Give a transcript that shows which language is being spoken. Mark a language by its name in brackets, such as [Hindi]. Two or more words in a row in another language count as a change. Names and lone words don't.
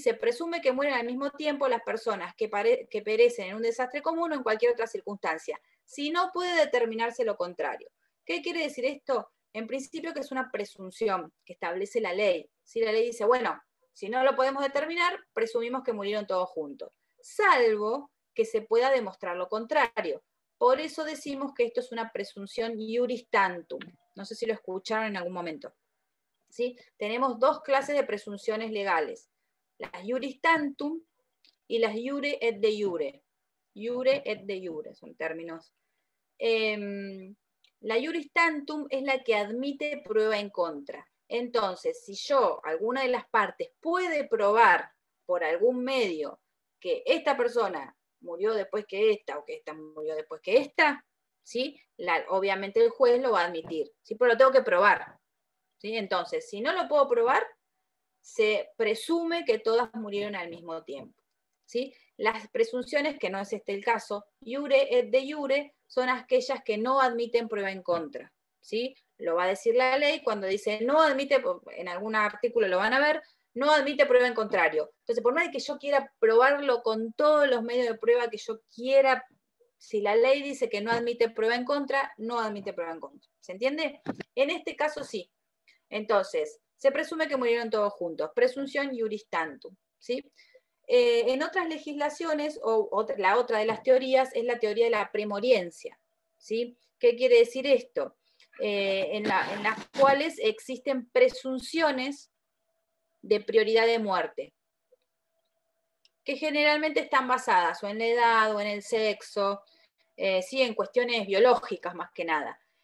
[Spanish] Se presume que mueren al mismo tiempo las personas que perecen en un desastre común o en cualquier otra circunstancia, si no puede determinarse lo contrario. ¿Qué quiere decir esto? En principio que es una presunción que establece la ley, ¿sí? La ley dice, bueno, si no lo podemos determinar, presumimos que murieron todos juntos, salvo que se pueda demostrar lo contrario. Por eso decimos que esto es una presunción [Latin] iuris tantum. [Spanish] No sé si lo escucharon en algún momento, ¿sí? Tenemos dos clases de presunciones legales, las [Latin] iuris tantum [Spanish] y las [Latin] iure et de iure. Iure et de iure [Spanish] son términos. La [Latin] iuris tantum [Spanish] es la que admite prueba en contra. Entonces, si alguna de las partes puede probar por algún medio que esta persona murió después que esta, o que esta murió después que esta, ¿sí? Obviamente el juez lo va a admitir, ¿sí? Pero lo tengo que probar, ¿sí? Entonces, si no lo puedo probar, se presume que todas murieron al mismo tiempo, ¿sí? Las presunciones, que no es este el caso, [Latin] iure et de iure, [Spanish] son aquellas que no admiten prueba en contra, ¿sí? Lo va a decir la ley cuando dice no admite, en algún artículo lo van a ver, no admite prueba en contrario. Entonces, por más de que yo quiera probarlo con todos los medios de prueba que yo quiera, si la ley dice que no admite prueba en contra, no admite prueba en contra. ¿Se entiende? En este caso sí. Entonces, se presume que murieron todos juntos. [Latin] Presunción iuris tantum, [Spanish] ¿sí? En otras legislaciones, la otra de las teorías es la teoría de la premoriencia, ¿sí? ¿Qué quiere decir esto? En las cuales existen presunciones de prioridad de muerte, que generalmente están basadas o en la edad o en el sexo, sí, en cuestiones biológicas más que nada.